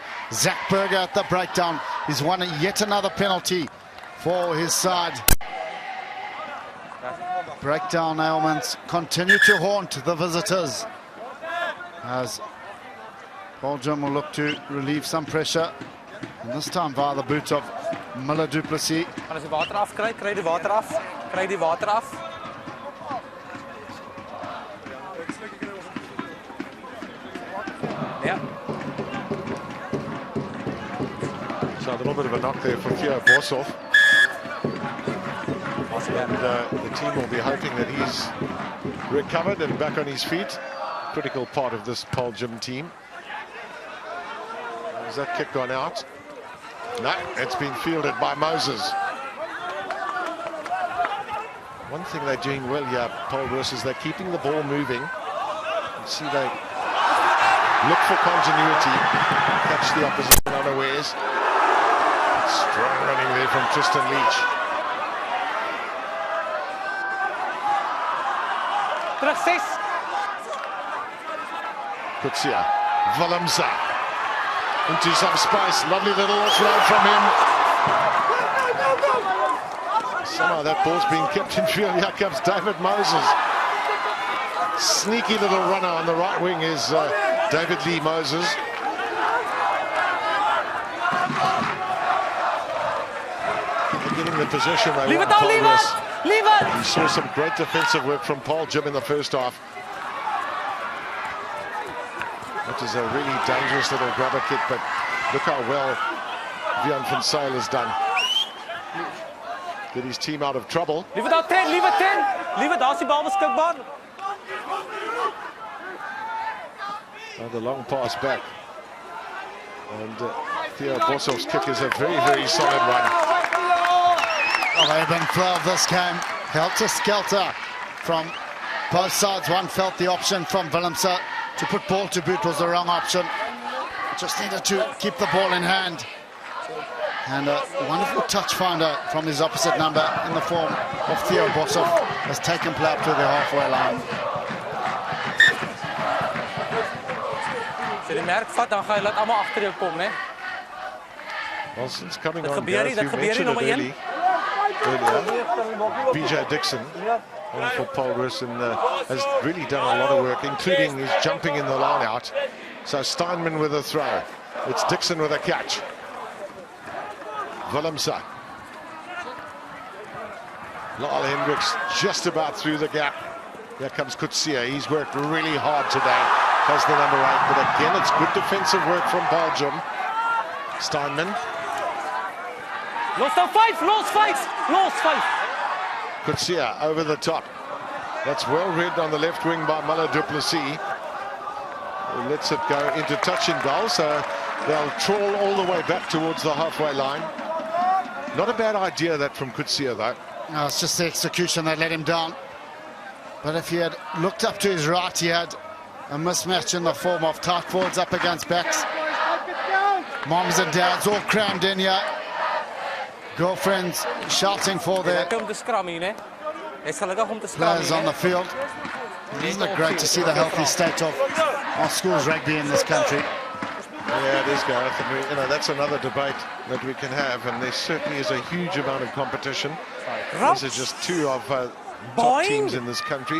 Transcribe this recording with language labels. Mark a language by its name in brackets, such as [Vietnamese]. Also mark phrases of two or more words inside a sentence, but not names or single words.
[English] Zach Berger at the breakdown. He's won yet another penalty for his side. Breakdown ailments continue to haunt the visitors, as Paarl Gim will look to relieve some pressure, and this time via the boot of Miller du Plessis. [Afrikaans] As die water afkry, kry die water af. Kry die water af. Ja. [English] So a little bit of a knock there for Theo Boshoff. And the team will be hoping that he's recovered and back on his feet. Critical part of this Paarl Gim team. Has that kick gone out? No, it's been fielded by Moses. One thing they're doing well here, Paarl Roos, is they're keeping the ball moving. You see they look for continuity, catch the opposition unawares. Strong running there from Tristan Leach. [Afrikaans] Terug 6. [English] Kutsia, Willemse into some space. Lovely little offload from him. Somehow that ball's been kept in field. Here comes David Moses. Sneaky little runner on the right wing is David Lee Moses. They're getting the possession they Leave want. it down, Paarl leave Roos. it! Leave it! We saw some great defensive work from Paarl Gim in the first half. That is a really dangerous little grabber kick, but look how well Vian van Zyl has done. Get his team out of trouble. Leave it out 10, leave it 10. Leave it, [Afrikaans] daar's die bal beskikbaar. [English] And the long pass back. And Theo Boshoff's kick is a very, very solid one. Oh, they've been flow of this game. Helter-skelter from both sides. One felt the option from Willemse to put ball to boot was the wrong option. Just needed to keep the ball in hand. And a wonderful touch finder from his opposite number in the form of Theo Boshoff has taken play up to the halfway line. [Afrikaans] As jy die merk vat, dan gaan jy laat almal agter jou kom, né? [English] Well, since coming [Afrikaans] Dat [English] on, [Afrikaans] gebeur nie, [English] Gareth, [Afrikaans] dat [English] you [Afrikaans] gebeur nie, [English] mentioned [Afrikaans] nommer [English] it earlier. BJ Dixon for Paarl Roos and has really done a lot of work, including his jumping in the line out. So Steinman with a throw. It's Dixon with a catch. Willemse. Lyle Hendricks just about through the gap. Here comes Kutsia. He's worked really hard today. Has the number 8, but again, it's good defensive work from Paarl Gim. Steinman. [Afrikaans] Los dan 5, los 5, los 5. [English] Kutsia over the top. That's well read on the left wing by Miller du Plessis. He lets it go into touch and goal, so they'll trawl all the way back towards the halfway line. Not a bad idea that from Kutsia though. No, it's just the execution that let him down. But if he had looked up to his right, he had a mismatch in the form of tight forwards up against backs. Moms and dads all crammed in here. Girlfriends shouting for their [Afrikaans] Lekker om te skram hier, né? Hy's gelukkig om te skram [English] players [Afrikaans] hier, [English] on the [Afrikaans] né? [English] field. Isn't it great to see the healthy state of our schools rugby in this country? Yeah, it is, Gareth. And we, that's another debate that we can have, and there certainly is a huge amount of competition. These are just two of top Boing. teams in this country.